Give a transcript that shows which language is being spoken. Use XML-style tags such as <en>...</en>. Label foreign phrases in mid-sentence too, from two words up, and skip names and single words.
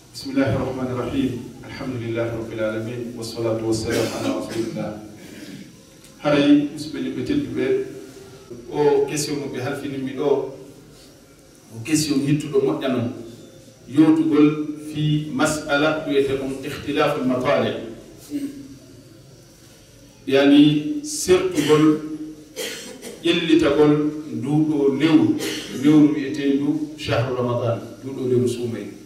<ar>بسم الله الرحمن الرحيم الحمد لله رب العالمين والصلاة والسلام على رسول الله هاي بسم الله بتلبي</ar> <ff>o question mo be halfini mi do o question hittudo modjano yotugol fi mas'ala wiyete on</ff> <ar>اختلاف المطالع</ar> <ff>yani sertugol yellitagol ndudo lewru wiyete ndu</ff> <ar>شهر رمضان</ar> <ff>ndudo lewru sumay</ff>